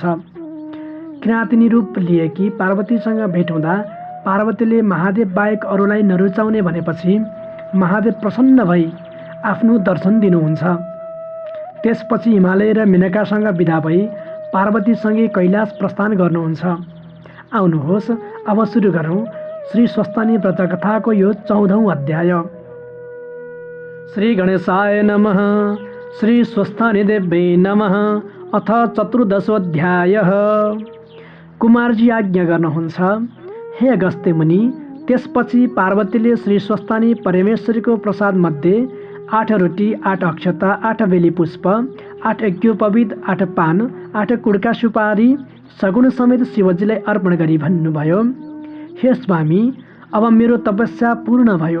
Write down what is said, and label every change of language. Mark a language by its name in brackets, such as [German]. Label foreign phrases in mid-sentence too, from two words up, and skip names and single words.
[Nepali] किराँतिनी रूप लिएकी पार्वतीसँग भेट हुँदा पार्वतीले महादेव बाहेक अरूलाई नरुचाउने भनेपछि महादेव प्रसन्न भई आफ्नो दर्शन दिनुहुन्छ। त्यसपछि हिमालय र मेनकासँग विदा भई पार्वतीसँगै कैलाश प्रस्थान गर्नुहुन्छ। आउनुहोस् अब सुरु गरौँ श्री स्वस्तानी व्रतकथाको यो 14औं अध्याय। [Sanskrit] श्री गणेशाय नमः। श्री स्वस्तानी देव्यै नमः। अथ 14दशोऽध्यायः। [Nepali] कुमारजी आज्ञा गर्नुहुन्छ, हे अगस्त्य मुनि। त्यसपछि पार्वतीले श्री स्वस्तानी परमेश्वरीको प्रसाद मध्ये 8 रोटी, 8 अक्षता, 8 बेली पुष्प, 8 यज्ञोपवीत, 8 पान, 8 कुड्का सुपारी सगुण समेत शिवजीलाई अर्पण गरी भन्नुभयो, हे स्वामी, अब मेरो तपस्या पूर्ण भयो।